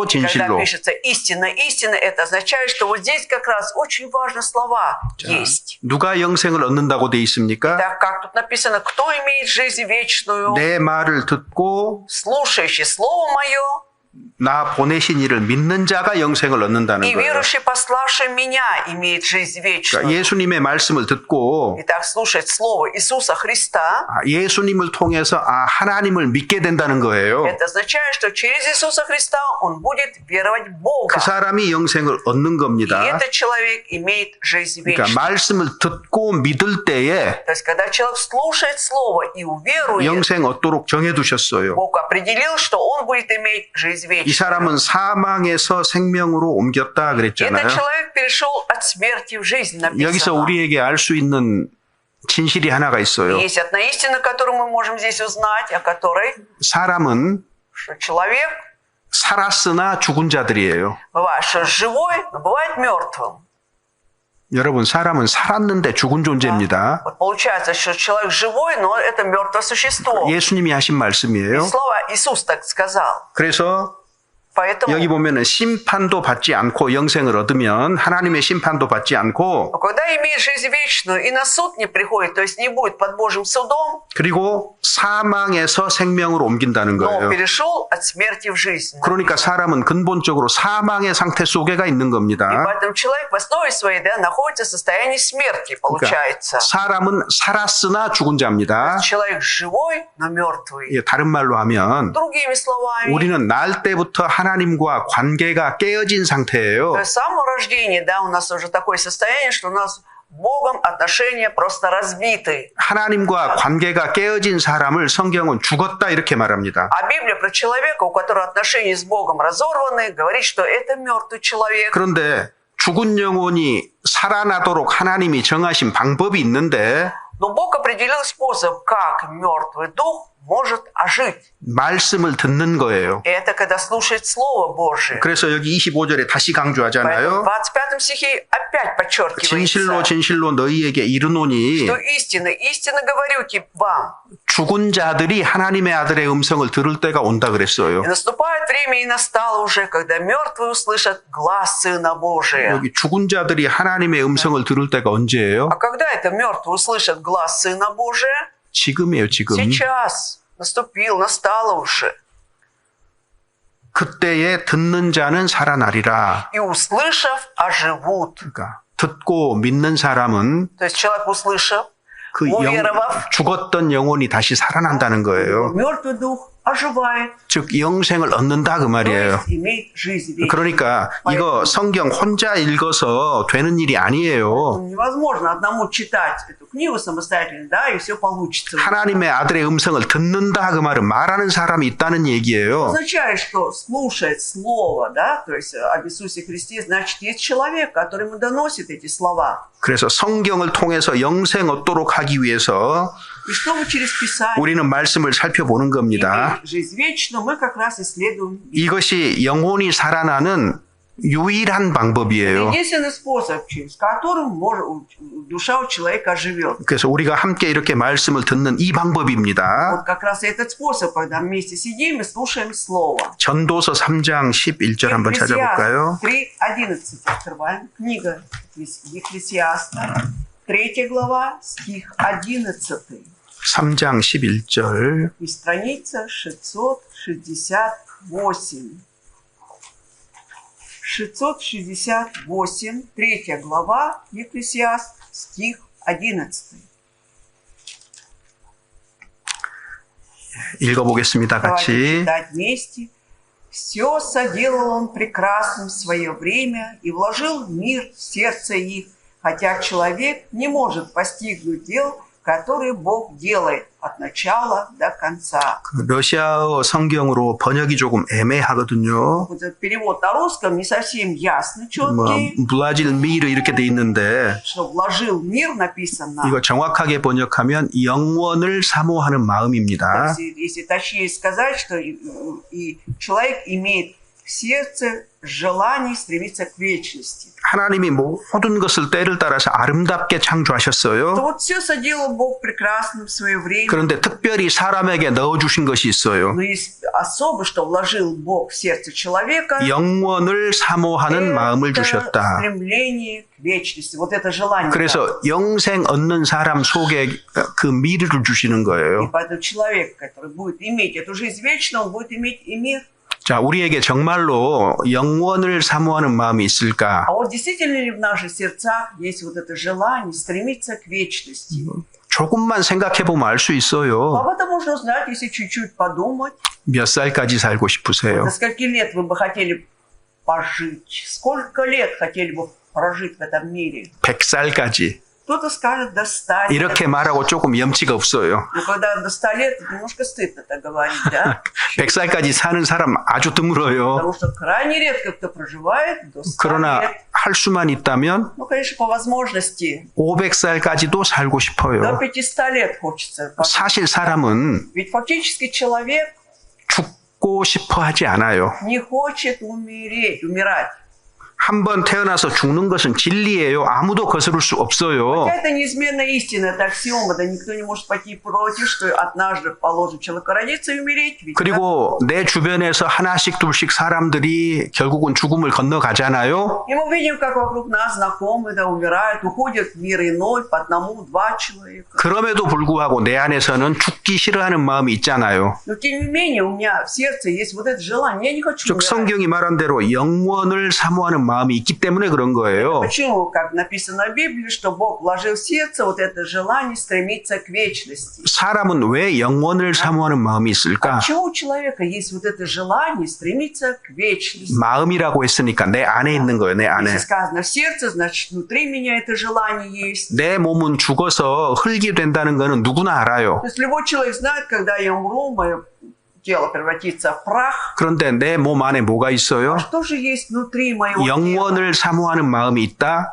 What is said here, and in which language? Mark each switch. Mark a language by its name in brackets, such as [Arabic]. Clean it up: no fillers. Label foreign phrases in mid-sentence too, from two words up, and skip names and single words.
[Russian] Когда [Korean] 진실로. [Russian] пишется «истина, истина», это означает, что вот здесь как раз очень важные слова есть. [Korean] 누가 영생을 얻는다고 돼 있습니까? [Russian] Так как тут написано, кто имеет жизнь вечную, [Korean] 내 말을 듣고 [Russian] слушающий Слово Мое, [Korean] 나 보내신 이를 믿는 자가 영생을 얻는다는 [Russian] и [Korean] 거예요. [Russian] верующий, пославший Меня, имеет жизнь вечную. [Korean] 그러니까 예수님의 말씀을 듣고 [Russian] Итак, слушать Слово Иисуса Христа, [Korean] 예수님을 통해서 하나님을 믿게 된다는 거예요. [Russian] это означает, что через Иисуса Христа он будет веровать в Бога. [Korean] 그 사람이 영생을 얻는 [Russian] И [Korean] 겁니다. [Russian] этот человек имеет жизнь [Korean] 그러니까 [Russian] вечную. [Korean] 말씀을 듣고 믿을 때에 [Russian] То есть, когда человек слушает Слово и уверует, [Korean] 영생 얻도록 정해두셨어요. [Russian] Бог определил, что он будет иметь жизнь [Korean] 이 [Russian] вечную. [Korean] 사람은 사망에서 생명으로 옮겼다 [Russian] И [Korean] 그랬잖아요. [Russian] этот человек перешел от смерти в жизнь, [Korean] 여기서 [Russian] написано. [Korean] 우리에게 알 수 있는 진실이 하나가 있어요. [Russian] Есть одна истина, которую мы можем здесь узнать, о которой, [Korean] 사람은 [Russian] что человек [Korean] 살았으나 죽은 자들이에요. [Russian] бывает, что живой, но бывает мертвым. [Korean] 여러분, 사람은 살았는데 죽은 존재입니다. [Russian] Вот получается, что человек живой, но это мертвое существо. [Korean] 예수님이 하신 말씀이에요. [Russian] Слово Иисус так сказал. [Korean] 그래서 [Russian] Поэтому, [Korean] 여기 보면은 심판도 받지 않고 영생을 얻으면 하나님의 심판도 받지 않고 [Russian] когда имеет жизнь вечную и на суд не приходит, то есть не будет под Божьим судом, [Korean] 그리고 사망에서 생명으로 옮긴다는 [Russian] но [Korean] 거예요. [Russian] перешел от смерти в жизнь. [Korean] 그러니까 사람은 근본적으로 사망의 상태 속에가 있는 [Russian] И [Korean] 겁니다. [Russian] поэтому человек в основе своей, да, находится в состоянии смерти, [Korean] 그러니까 [Russian] получается. [Korean] 사람은 살았으나 죽은 자입니다. [Russian] Человек живой, но мертвый. [Korean] 예, 다른 말로 하면 [Russian] Другими словами, [Korean] 우리는 날 때부터 하나님과 관계가 깨어진 상태예요. [Russian] то есть с самого рождения, да, у нас уже такое состояние, что у нас с Богом отношения просто разбиты. [Korean] 하나님과 관계가 깨어진 사람을 성경은 죽었다 이렇게 말합니다. [Russian] А Библия про человека, у которого отношения с Богом разорваны, говорит, что это мертвый человек. [Korean] 그런데 죽은 영혼이 살아나도록 하나님이 정하신 방법이 있는데 [Russian] Но Бог определил способ, как мертвый дух может ожить. [Korean] 말씀을 듣는 거예요. [Russian] И это когда слушает Слово Божие. [Korean] 그래서 여기 25절에 다시 [Russian] Поэтому [Korean] 강조하잖아요. [Russian] в 25 стихе опять [Korean] 진실로 [Russian] подчеркивается, [Korean] 진실로 너희에게 이르노니 [Russian] что истинно, истинно говорю вам. [Korean] 죽은 자들이 하나님의 아들의 음성을 들을 때가 온다 그랬어요. [Russian] И наступает время, и настало уже, когда мертвые услышат глаз Сына Божия. [Korean] 여기 죽은 자들이 하나님의 음성을 들을 때가 언제예요? [Russian] А когда это мертвые услышат глаз Сына Божия? [Korean] 지금이에요, 지금. [Russian] Сейчас. Наступил, настало уже. [Korean] 그때에 듣는 자는 살아나리라. [Russian] И услышав, оживут. [Korean] 그러니까 듣고 믿는 사람은 [Russian] То есть человек, услышав, [Korean] 그 [Russian] уверовав, [Korean] 죽었던 영혼이 다시 살아난다는 거예요. [Russian] мертвый дух оживает, [Korean] 즉 영생을 얻는다 그 [Russian] то [Korean] 말이에요. [Russian] есть имеет жизнь вечную. [Korean] 그러니까 이거 성경 혼자 읽어서 되는 일이 아니에요. [Russian] Невозможно одному читать эту книгу самостоятельно, да, и все получится. [Korean] 하나님의 아들의 음성을 듣는다 그 말은 말하는 사람이 있다는 얘기예요. [Russian] Означает, что слушает слово, да, то есть об Иисусе Христе, значит, есть человек, который ему доносит эти слова. [Korean] 그래서 성경을 통해서 영생 얻도록 하기 위해서 [Russian] И чтобы через Писание [Korean] 우리는 말씀을 살펴보는 겁니다. [Russian] иметь жизнь вечную, мы как раз исследуем. [Korean] 이것이 영혼이 살아나는 유일한 방법이에요. [Russian] Единственный способ, через которым душа у человека живет. [Korean] 그래서 우리가 함께 이렇게 말씀을 듣는 이 방법입니다. [Russian] Вот как раз этот способ, когда вместе сидим и слушаем Слово. [Korean] 전도서 3장 11절 한번 찾아볼까요? [Russian] 3:11 открываем. Книга Екклесиаста, 3 глава, стих 11. [Korean] 3장 11절. [Russian] И страница 668. 668, 3 глава, Екклесиаст, стих 11. [Korean] 읽어보겠습니다. [Russian] Давайте [Korean] 같이. [Russian] читать вместе. «Все соделал он прекрасным в свое время и вложил в мир в сердце их, хотя человек не может постигнуть дел, которые Бог делает от начала до конца». [Korean] 러시아어 성경으로 번역이 조금 애매하거든요. [Russian] Вот этот перевод на русском не совсем ясный, [Korean] 뭐 [Russian] четкий. вложил мир [Korean] 이렇게 돼 있는데 [Russian] Что вложил в мир написано. [Korean] 이거 정확하게 번역하면 영원을 사모하는 [Russian] То [Korean] 마음입니다. [Russian] есть, если точнее сказать, что и человек имеет в сердце желание стремиться к вечности. [Korean] 하나님이 모든 것을 때를 따라서 아름답게 [Russian] То [Korean] 창조하셨어요. [Russian] вот все соделал Бог прекрасным в свое время. [Korean] 그런데 특별히 사람에게 넣어주신 것이 있어요. [Russian] Но есть особо, что вложил Бог в сердце человека. [Korean] 영원을 사모하는 마음을 [Russian] Это [Korean] 주셨다. [Russian] стремление к вечности. Вот это желание. [Korean] 그래서 영생 얻는 사람 속에 그 미르를 주시는 [Russian] И [Korean] 거예요. [Russian] поэтому человек, который будет иметь эту жизнь вечную, он будет иметь и мир. [Korean] 자, 우리에게 정말로 영원을 사모하는 마음이 있을까? [Russian] А вот действительно ли в наших сердцах есть вот это желание стремиться к вечности? [Korean] 조금만 생각해 보면 알 수 있어요. [Russian] Об этом можно узнать, если чуть-чуть подумать. [Korean] 몇 살까지 살고 싶으세요? [Russian] До скольки лет вы бы хотели пожить? Сколько лет хотели бы прожить в этом мире? [Korean] 100살까지. [Russian] Кто-то скажет до 100 лет. [Korean] 이렇게 말하고 조금 염치가 없어요. [Russian] Но когда до 100 лет, немножко стыдно так говорить, да? [Korean] 100살까지 사는 사람 아주 드물어요. [Russian] Потому что крайне редко кто проживает до 100 [Korean] 그러나 [Russian] лет. [Korean] 할 수만 있다면 [Russian] Ну, конечно, по возможности. [Korean] 500살까지도 살고 [Russian] До [Korean] 싶어요. [Russian] 500 лет хочется. [Korean] 사실 사람은 [Russian] Ведь фактически человек [Korean] 죽고 싶어 하지 않아요. [Russian] не хочет умирать. [Korean] 한번 태어나서 죽는 것은 진리예요. 아무도 거스를 수 없어요. [Russian] Хотя это неизменная истина, это аксиома, да никто не может пойти против, что однажды положит человека родиться и умереть. Ведь, да? [Korean] 그리고 내 주변에서 하나씩 둘씩 사람들이 결국은 죽음을 건너가잖아요. [Russian] И мы видим, как вокруг нас знакомые да, умирают, уходят в мир иной по одному-два человека. [Korean] 그럼에도 불구하고 내 안에서는 죽기 싫어하는 마음이 있잖아요. [Russian] Но тем не менее у меня в сердце есть вот это желание, я не хочу [Korean] 즉 [Russian] умирать. [Korean] 성경이 말한 대로 영원을 사모하는 마음이 있기 때문에 그런 거예요. [Russian] Почему, как написано в Библии, что Бог вложил в сердце вот это желание стремиться к вечности? [Korean] 사람은 왜 영원을 사모하는 마음이 있을까? [Russian] Почему у человека есть вот это желание стремиться к вечности? [Korean] 마음이라고 했으니까 내 안에 있는 거예요. 내 안에. [Russian] Если сказано в сердце, значит внутри меня это желание есть. [Korean] 내 몸은 죽어서 흙이 된다는 거는 누구나 알아요. [Russian] То есть любой человек знает, когда я умру, мое тело превратится в прах. [Korean] 그런데 내 몸 안에 뭐가 있어요? [Russian] Что же есть внутри моего тела? [Korean] 영원을 사모하는 마음이 있다.